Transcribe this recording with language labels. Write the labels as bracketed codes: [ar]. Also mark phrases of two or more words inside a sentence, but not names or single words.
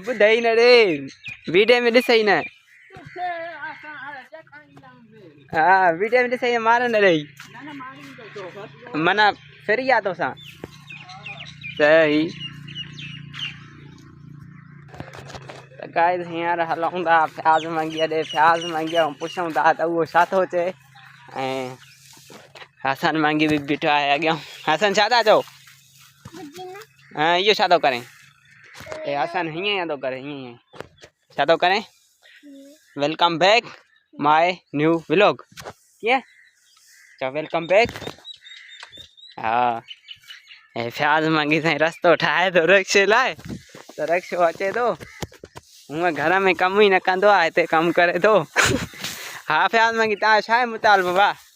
[sd] ॿुधई न रे वीडियो में ॾिसई न हा वीडियो में ॾिसई मार न ॾेई माना फिरी आहे तोसां सही त गाइस हींअर हलूं था फयाज़ मंगी ॾे फयाज़ मंगी पुछूं था त उहो छा थो चए ऐं हसन मंगी बि बीठो आहे अॻियां हसन छा था चओ हाँ इहो छा थो करे ए हसन हीअं थो करे हीअं छा थो करे [en] welcome back my new vlog [sd] कीअं चओ [en] welcome back [sd] हा ऐं फयाज़ मंगी साईं रस्तो ठाहे थो रक्षे लाइ त रक्षो अचे थो हूअं घर में कमु ई न कंदो आहे हिते कमु करे थो हा फयाज़ मंगी तव्हां छा आहे मुतालबो भाउ